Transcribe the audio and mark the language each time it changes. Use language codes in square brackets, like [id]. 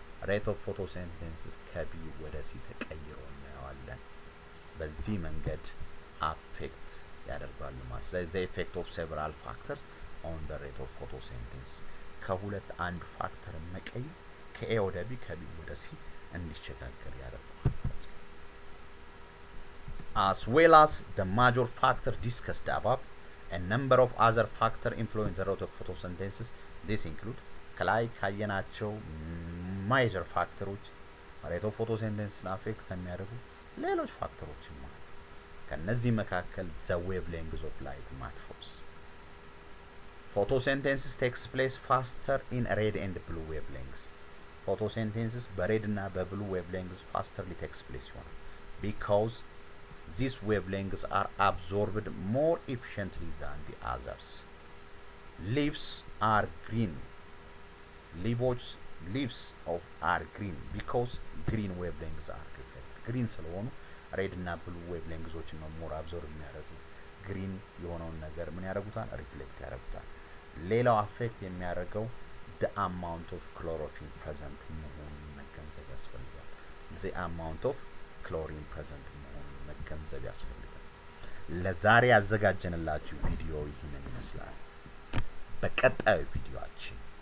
[am] ሬት ኦፍ ፎቶሲንቴሲስ ከቢ ወደ ሲ ተቀይሮ እናየዋለን። በዚህ መንገድ አፌክት ያደርጋሉ ማለት ስለዚህ [en] the effect of several factors on the rate of photosynthesis [am] ከሁለት አንድ ፋክተር መቀየር ከኤ ወደ ቢ ከቢ ወደ ሲ እንዲሸጋገር ያደርጋል። [en] As well as the major factor discussed above, a number of other factors influence the rate of photosynthesis. [am] This include ከላይ ካየናቸው major ፋክተሮች rate of photosynthesis አፌክት ከሚያደርጉ ሌሎች ፋክተሮችም አሉ። ከነዚህ መካከል [en] the wavelengths of light matters. Photosynthesis takes place faster in red and blue wavelengths. Photosynthesis [am] በሬድ እና በብሉ [en] wavelengths fasterly takes place ይሆናል because these wavelengths are absorbed more efficiently than the others. Leaves are green. Leaves are green because green wavelengths are reflected. [am] Green ስለሆኑ ሬድ እና ብሉ wavelengths ነው more absorb የሚያደርጉ green የሆነውን ነገር ምን ያደርጉታል ሪፍሌክት ያደርጉታል። ሌላው አፌክት የሚያደርገው [en] the amount of chlorophyll present [am] መሆኑን መገንዘብ ያስፈልጋል። [en] the amount of chlorine present [am] መሆኑን መገንዘብ ያስፈልጋል። ለዛሬ ያዘጋጀንላችሁ ቪዲዮ ይህንን ይመስላል። በቀጣዩ ቪዲዮአችን